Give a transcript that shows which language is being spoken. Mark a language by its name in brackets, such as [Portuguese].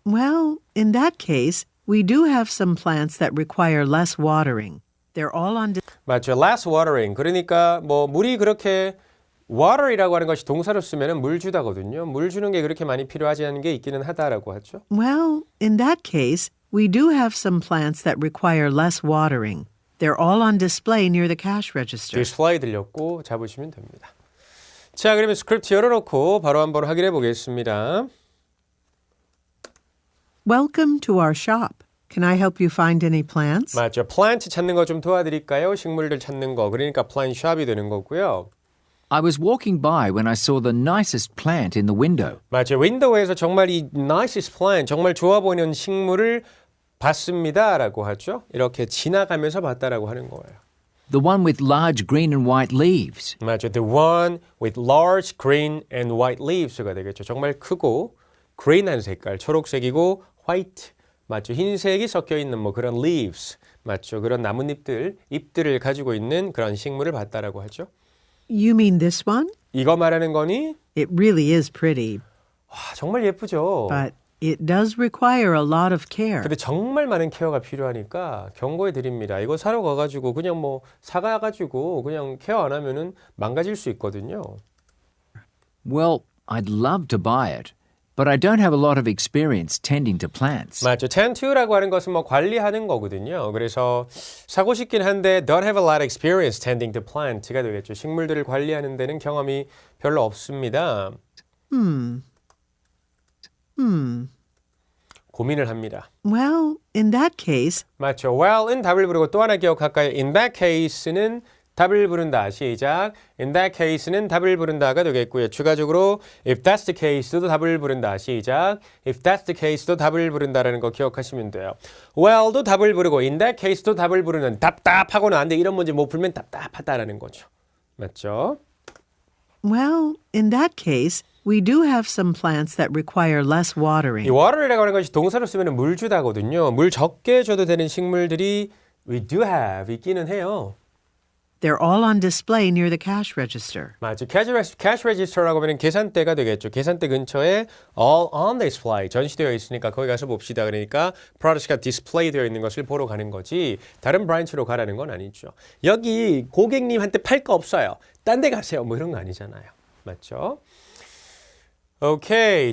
[English] Well, in that case, we do have some plants that require less watering. They're all on [Korean] 맞죠. [English] less watering. [Korean] 그러니까 뭐 물이 그렇게 water이라고 하는 것이 동사로 쓰면은 물 주다거든요. 물 주는 게 그렇게 많이 필요하지 않은 게 있기는 하다라고 하죠. [English] Well, in that case, we do have some plants that require less watering. They're all on display near the cash register. [Korean] 디스플레이 들렸고 잡으시면 됩니다. 자, 그러면 스크립트 열어놓고 바로 한번 확인해 보겠습니다. [English] Welcome to our shop. Can I help you find any plants? [Korean] 맞죠. 플랜트 찾는 거 좀 도와드릴까요? 식물들 찾는 거. 그러니까 플랜트 샵이 되는 거고요. [English] I was walking by when I saw the nicest plant in the window. [Korean] 맞죠. 윈도우에서 정말 이 [English] nicest plant, [Korean] 정말 좋아 보이는 식물을 봤습니다라고 하죠. 이렇게 지나가면서 봤다라고 하는 거예요. [English] The one with large green and white leaves. [Korean] 맞죠. [English] The one with large green and white leaves [Korean] 가 되겠죠. 정말 크고 green한 색깔, 초록색이고 white, 맞죠. 흰색이 섞여 있는 뭐 그런 leaves, 맞죠. 그런 나뭇잎들, 잎들을 가지고 있는 그런 식물을 봤다라고 하죠. [English] You mean this one? [Korean] 이거 말하는 거니? [English] It really is pretty, [Korean] 와, 정말 예쁘죠. [English] but it does require a lot of care. [Korean] 근데 정말 많은 케어가 필요하니까 경고해 드립니다. 이거 사러 가가지고 그냥 뭐 사가가지고 그냥 케어 안 하면은 망가질 수 있거든요. [English] Well, I'd love to buy it, but I don't have a lot of experience tending to plants. [Korean] 맞죠. tend to라고 하는 것은 뭐 관리하는 거거든요. 그래서 사고 싶긴 한데 [English] don't have a lot of experience tending to plant [Korean] 가 되겠죠. 식물들을 관리하는 데는 경험이 별로 없습니다. 고민을 합니다. [English] Well, in that case, [Korean] 맞죠. well은 답을 부르고 또 하나 기억할까요? in that case는 답을 부른다. 시작. [English] in that case [Korean] 는 답을 부른다가 되겠고요. 추가적으로 [English] if that's the case [Korean] 도 답을 부른다. 시작. if that's the case도 답을 부른다라는 거 기억하시면 돼요. well도 답을 부르고 in that case도 답을 부르는 답답하고는 안 돼. 이런 문제 못 풀면 답답하다라는 거죠. 맞죠? [English] well, in that case, we do have some plants that require less 이 watering. [Korean] water이라고 하는 것이 동사로 쓰면 물 주다거든요. 물 적게 줘도 되는 식물들이 [English] we do have [Korean] 있기는 해요. They're all on display near the cash register. 맞죠. cash register라고 하면 계산대가 되겠죠. 계산대 근처에 [English] all on display [Korean] 전시되어 있으니까 거기 가서 봅시다. 그러니까 products가 display 되어 있는 것을 보러 가는 거지 다른 브랜치로 가라는 건 아니죠. 여기 고객님한테 팔 거 없어요. 딴 데 가세요. 뭐 이런 거 아니잖아요. 맞죠? 오케이.